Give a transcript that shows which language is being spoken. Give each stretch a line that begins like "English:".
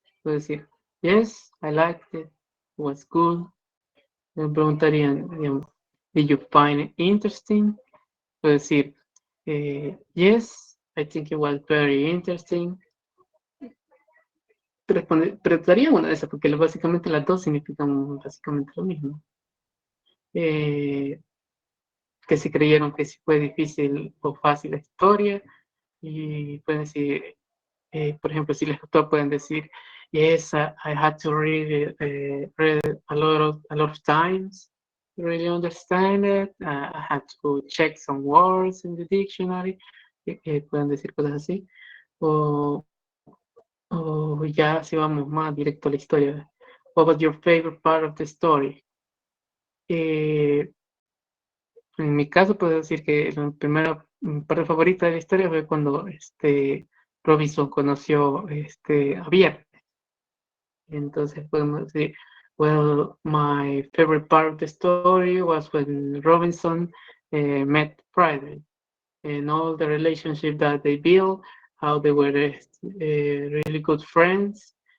Spanish: Puedo decir,
English: yes, I liked it, it was good.
Spanish: Me preguntarían, digamos,
English: did you find it interesting?
Spanish: Puedo decir,
English: yes, I think it was very interesting.
Spanish: Daría una de esas, porque básicamente las dos significan básicamente lo mismo. Que si creyeron que si fue difícil o fácil la historia, y pueden decir, por ejemplo, si les gustó, pueden decir,
English: yes, I had to read it a lot of times to really understand it. I had to check some words in the dictionary.
Spanish: Pueden decir cosas así. O, o ya si vamos más directo a la historia.
English: What was your favorite part of the story?
Spanish: En mi caso puedo decir que la primera parte favorita de la historia fue cuando Robinson conoció a Bia. Entonces podemos decir,
English: well, my favorite part of the story was when Robinson met Friday and all the relationship that they built, how they were really good friends.